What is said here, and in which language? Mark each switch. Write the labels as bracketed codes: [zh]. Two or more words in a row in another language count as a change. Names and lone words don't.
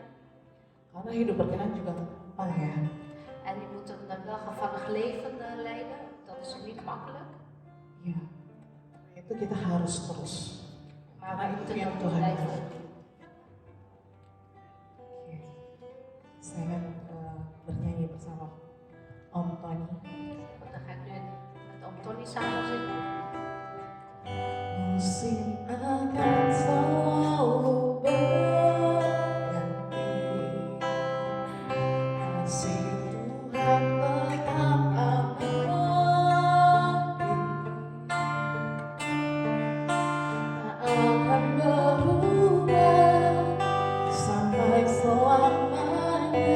[id] Karena hidup berkenan juga gampang ya. [nl] En je moet een welgevallig leven leiden, dat is niet makkelijk. [id] Ya, itu kita harus terus. [nl] Maar [id] Karena [nl] we [id] itu [nl] moeten [id] yang [nl] dat [id] Tuhan [nl] blijven [id] mau. [nl] doen. [id] Oke. Saya bernyanyi bersama Om Tony. [nl] Dan ga ik nu met oom Tony samen zingen. [id] Musim akan selalu berganti, kasih Tuhan tetap abadi, tak akan berubah sampai selamanya.